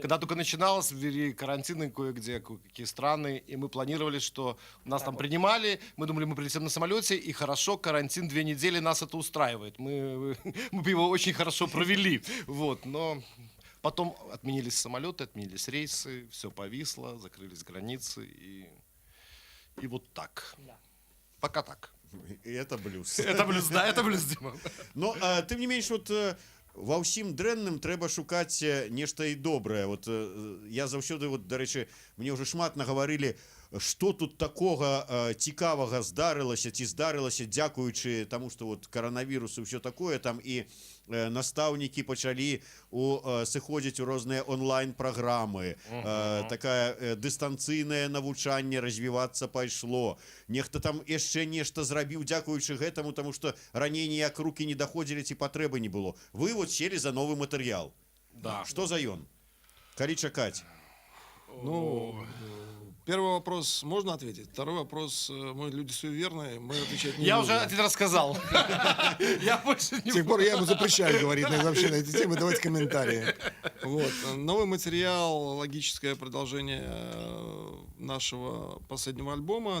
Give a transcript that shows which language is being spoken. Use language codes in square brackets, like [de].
[ru] Когда только начиналось, ввели карантины кое-где, кое-какие страны, и мы планировали, что нас там принимали, мы думали, мы прилетим на самолете, и хорошо, карантин 2 недели, нас это устраивает. Мы бы его очень хорошо провели, вот, но потом отменились самолеты, отменились рейсы, все повисло, закрылись границы, и вот так. Да. Пока так. И это блюз. Это блюз, да, это блюз, Дима. [be] Но тым не менш вот ва ўсім дрэнным трэба шукаць нешта і добрае. Вот я заўсёды, вот, дарэчы, мне ўжо шмат нагаварылі, што тут такога цікавага здарылася ці здарылася дзякуючы таму, што вот каранавірус і ўсё такое там, і настаўнікі пачалі сыходзіць у розныя онлайн-праграмы, такая дыстанцыйнае навучанне развівацца пайшло, нехта там яшчэ нешта зрабіў дзякуючы гэтаму, таму што раней ніяк рукі не даходзілі ці патрэбы не было. [ru] Вы вот сели за [be] новы матэрыял. [ru] Да. [be] Што за ён? Калі чакаць? [ru] Ну, первый вопрос можно ответить. Второй вопрос, мы люди суеверные, мы отвечать не Я будем. уже один рассказал. Я больше не С тех пор я ему запрещаю говорить вообще на эти темы, давайте комментарии. Вот. Новый материал, логическое продолжение нашего последнего альбома.